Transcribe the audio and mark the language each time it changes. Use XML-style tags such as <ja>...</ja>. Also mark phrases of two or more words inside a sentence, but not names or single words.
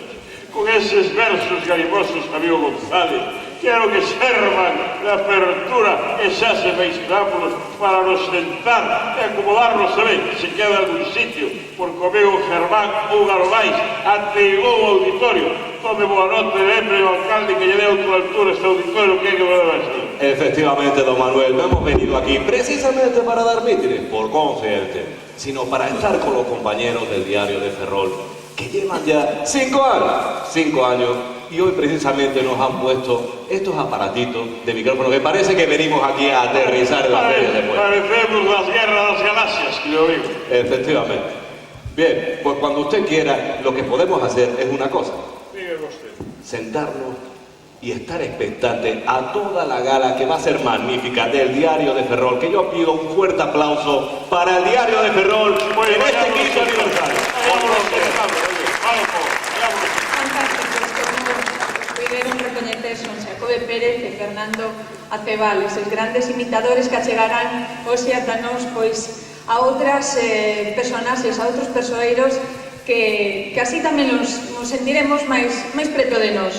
<gl>Con eses versos garimosos, amigo González, quero que servan de apertura e xa se máis preámbulos para nos sentar e acomodarnos a ver se queda algún sitio, porque o amigo Germán un ano máis ateigou o auditorio. Tome boa nota e lembre ao alcalde que lle deu a altura este auditorio que é que vai ser.</gl> <es>Efectivamente, don Manuel, no hemos venido aquí precisamente para dar mítines, por consciente, sino para estar con los compañeros del Diario de Ferrol, que llevan ya 5 años, y hoy precisamente nos han puesto estos aparatitos de micrófono que parece que venimos aquí a aterrizar en la feria de Puebla. Parecemos las guerras de las galaxias, que yo digo. Efectivamente. Bien, pues cuando usted quiera, lo que podemos hacer es una cosa. Dígame usted. Sentarnos y estar expectante a toda la gala que va a ser magnífica del Diario de Ferrol, que yo pido un fuerte aplauso para el Diario de Ferrol en este quinto aniversario.</es> <gl>Puideron recoñecer son Xacobe Pérez e Fernando Acebales, os grandes imitadores que achegarán hoxe ata nós a outras personaxes, a outros persoeiros que así tamén nos sentiremos máis preto de nós.</gl>